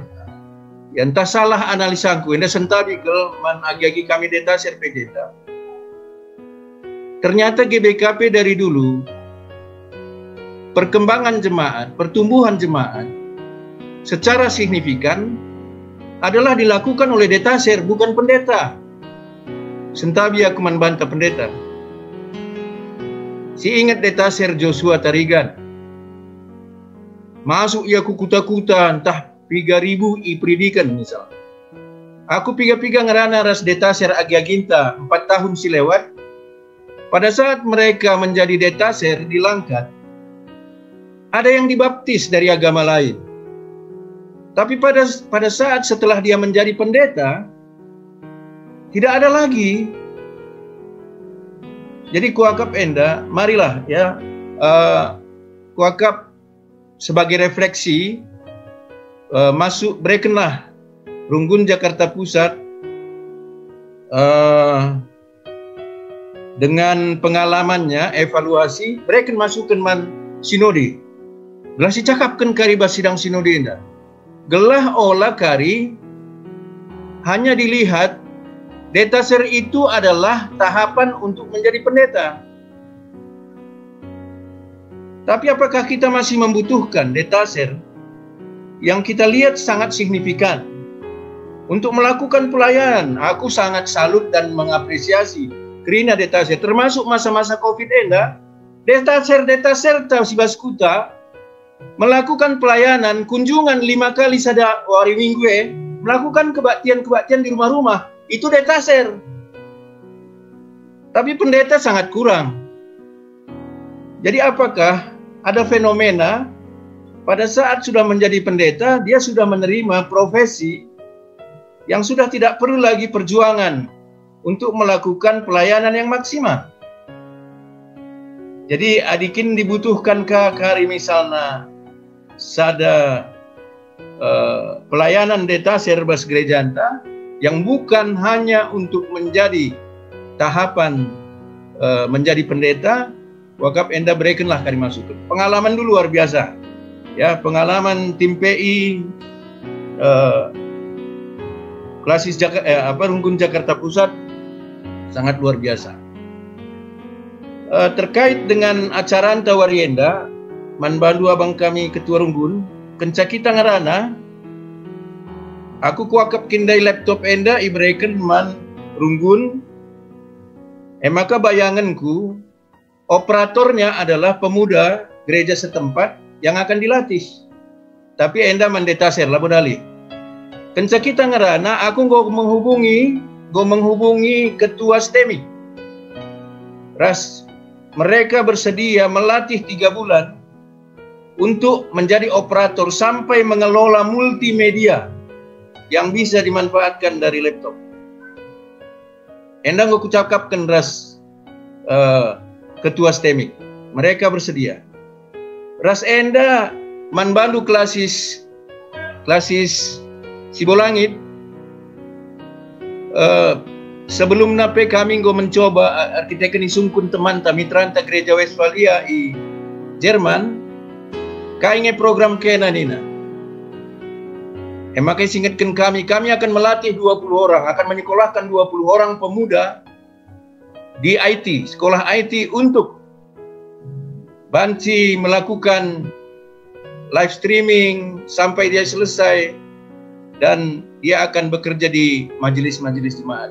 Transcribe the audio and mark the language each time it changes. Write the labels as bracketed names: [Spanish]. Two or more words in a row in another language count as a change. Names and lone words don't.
[Batak Karo] Ya entah salah analisanku, enda sentabi kel man agi-agi kami detaser pegeta. [Indonesian] Ternyata GBKP dari dulu perkembangan jemaat, pertumbuhan jemaat secara signifikan adalah dilakukan oleh detaser, bukan pendeta. [Batak Karo] Sentabi [Indonesian] aku membantah pendeta. [Batak Karo] Si ingat detaser Joshua Tarigan. Masuk ia kukuta-kuta [Indonesian] entah 3.000 [Batak Karo] ipridikan misal. Aku piga-piga ngerana ras detaser agi-aginta [Indonesian] 4 tahun silewat. Pada saat mereka menjadi detaser di Langkat, ada yang dibaptis dari agama lain. Tapi pada saat setelah dia menjadi pendeta, tidak ada lagi. [Batak Karo] Jadi kuakap enda, [Indonesian] marilah ya, kuakap sebagai refleksi masuk [Batak Karo] berekenlah Runggun [Indonesian] Jakarta Pusat dengan pengalamannya [Batak Karo] evaluasi bereken masukan man sinode. Gelah si cakapkan kari bas sidang sinode enda. Gelah olah kari [Indonesian] hanya dilihat detaser itu adalah tahapan untuk menjadi pendeta. Tapi apakah kita masih membutuhkan detaser yang kita lihat sangat signifikan untuk melakukan pelayanan? [Batak Karo] Aku sangat salut [Indonesian] dan mengapresiasi kerina detaser, termasuk masa-masa COVID enda, detaser [Batak Karo] si baskuta [Indonesian] melakukan pelayanan kunjungan 5 kali [Batak Karo] sada hari minggu [Indonesian] melakukan kebaktian di rumah-rumah. Itu detaser. Tapi pendeta sangat kurang. Jadi apakah ada fenomena pada saat sudah menjadi pendeta, dia sudah menerima profesi yang sudah tidak perlu lagi perjuangan untuk melakukan pelayanan yang maksimal. [Batak Karo] Jadi adikin dibutuhkankah kari misalnya sada [Indonesian] pelayanan detaser [Batak Karo] bas gereja anta [Indonesian] yang bukan hanya untuk menjadi tahapan menjadi pendeta, [Batak Karo] wakaf enda berekenlah kari masukan. [Indonesian] Pengalaman dulu luar biasa. Ya, pengalaman tim PI klasis Runggun Jakarta Pusat sangat luar biasa. Terkait dengan acara anta [Batak Karo] warienda, manbandu [Indonesian] abang kami ketua [Batak Karo] Runggun, kencakita ngarana aku kuakap kindai laptop enda ibreken man Runggun. [Indonesian] Maka bayanganku operatornya adalah pemuda gereja setempat yang akan dilatih. [Batak Karo] Tapi enda mendetaser lah bodali. Kencakita ngerana aku go [Indonesian] menghubungi ketua STEMI. Ras mereka bersedia melatih 3 bulan untuk menjadi operator sampai mengelola multimedia yang bisa dimanfaatkan dari laptop. Endang aku cakapkan ras ketua STEMIK, mereka bersedia. [Batak Karo] Ras enda manbandu [Indonesian] klasis Sibolangit. Sebelum nape kami mencoba [Batak Karo] arkitek ini sungkun [Indonesian] teman mitranta gereja Westfalia [Batak Karo] i Jerman, kainge program kena nina. [Indonesian] Makanya ingatkan kami akan melatih 20 orang, akan menyekolahkan 20 orang pemuda di IT, sekolah IT [Batak Karo] untuk banci [Indonesian] melakukan live streaming sampai dia selesai, dan dia akan bekerja di majelis-majelis jemaat.